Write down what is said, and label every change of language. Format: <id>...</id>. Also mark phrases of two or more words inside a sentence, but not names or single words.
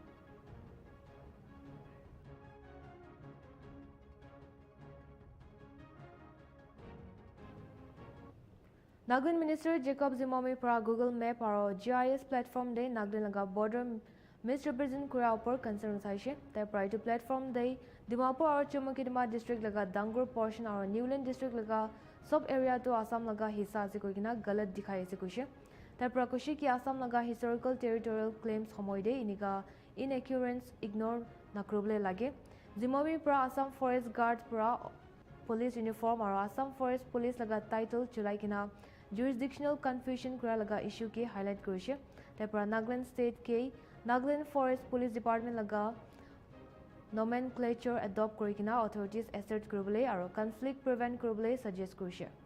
<nag>Nagaland Minister Jacob Zimomi pra Google Map aro</nag> <en>GIS platform</en> <nag>day Nagaland laga border misrepresent kura upor concern uthaishe. Tai</nag> <en>prior to platform</en> <nag>day Dimapur aro Chumukidima district laga Dangur portion aro Newland district laga</nag> <en>sub area</en> <nag>to Assam laga hissa ase koigina galat dikhai ase kuishe. Tai prakushi ki Assam laga</nag> <en>historical territorial claims</en> <nag>homoide iniga inaccuracies ignore nakruble lage. Zimomi pra Assam Forest Guard pra</nag> <en>police uniform</en> <nag>aro Assam Forest Police laga title chulai kina</nag> <en>jurisdictional confusion</en> <nag>kura laga issue ke highlight kurishe. Tapra Nagaland State ke Nagaland Forest Police Department laga nomenclature adopt kurikina authorities assert kurubule aro conflict prevent kurubule suggest kurishe.</nag>